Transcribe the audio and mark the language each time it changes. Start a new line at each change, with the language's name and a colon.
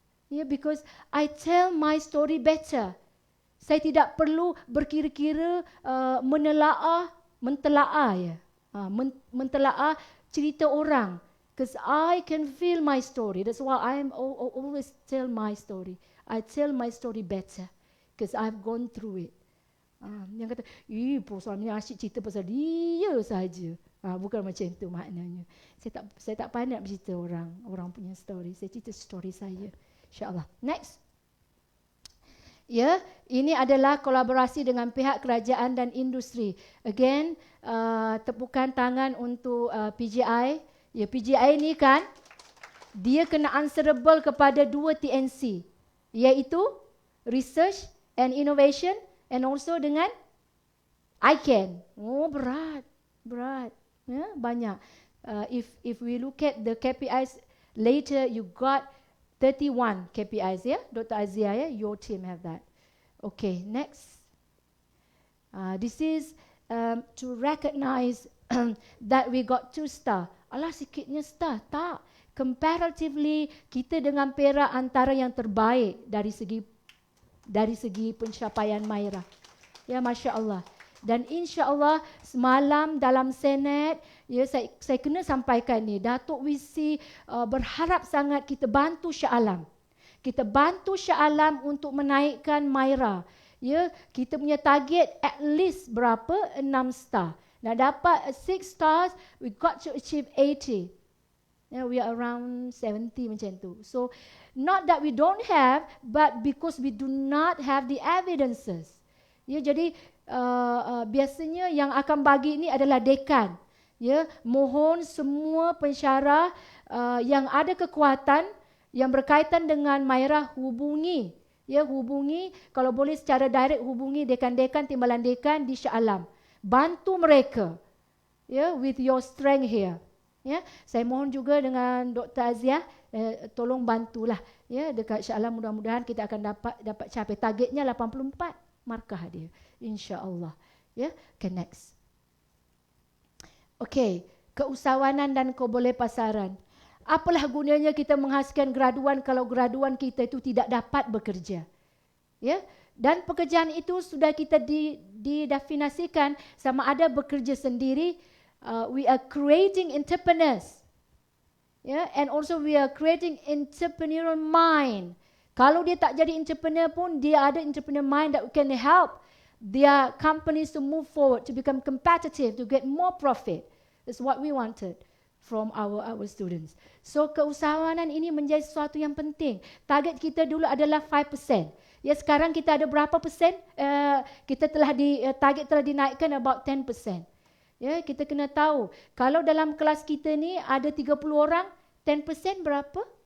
English: Because I tell my story better.
Malay: Saya tidak perlu berkira-kira mentelaah cerita orang.
English: Because I can feel my story. That's why I am always tell my story. I tell my story better. Because I've gone through it.
Malay: Yang kata, suami asyik cerita pasal dia saja. Bukan macam itu maknanya. Saya tak pandai bercerita orang punya story. Saya cerita story saya. InsyaAllah. Next. Ya, ini adalah kolaborasi dengan pihak kerajaan dan industri. Again, tepukan tangan untuk PJI. Ya, PJI ni kan, dia kena answerable kepada 2 TNC. Iaitu Research and Innovation
English: and also
Malay: dengan ICANN. Berat. Ya, banyak.
English: If we look at the KPIs later, you got 31 KPIs, ya, Dr. Azia, ya, your team have that. Okay, next. This is to recognize that we got 2 star.
Malay: Alah, sikitnya star. Tak. Comparatively, kita dengan Perak antara yang terbaik dari segi pencapaian Maira. Ya, Masya Allah. Dan insya Allah semalam dalam Senat, ya, saya kena sampaikan ni, Datuk WC berharap sangat kita bantu Shah Alam. Kita bantu Shah Alam untuk menaikkan Maira. Ya, kita punya target at least berapa? 6 star. Nak dapat
English: 6 stars, we got to achieve 80. We are around 70
Malay: macam tu.
English: So, not that we don't have, but because we do not have the evidences.
Malay: Ya, jadi biasanya yang akan bagi ini adalah dekan. Ya, mohon semua pensyarah yang ada kekuatan yang berkaitan dengan Maira hubungi. Ya, hubungi, kalau boleh secara direct hubungi dekan-dekan timbalan dekan di Shah Alam. Bantu mereka.
English: Ya, with your strength here.
Malay: Ya, saya mohon juga dengan Dr. Azia, tolong bantulah, ya, dekat Shah Alam, mudah-mudahan kita akan dapat capai targetnya 84 markah dia, insya-Allah. Ya, okay, next. Okay, keusahawanan dan kebolepasaran. Apalah gunanya kita menghasilkan graduan kalau graduan kita itu tidak dapat bekerja. Ya, dan pekerjaan itu sudah kita didefinisikan sama ada bekerja sendiri.
English: We are creating entrepreneurs, yeah, and also we are creating entrepreneurial mind.
Malay: Kalau dia tak jadi entrepreneur pun, dia ada
English: entrepreneur mind that can help their companies to move forward, to become competitive, to get more profit. That's what we wanted from our students.
Malay: So keusahawanan ini menjadi sesuatu yang penting. Target kita dulu adalah 5%. Ya, sekarang kita ada berapa persen? Kita target telah dinaikkan about 10%. Ya, kita kena tahu, kalau dalam kelas kita ni ada 30 orang, 10% berapa?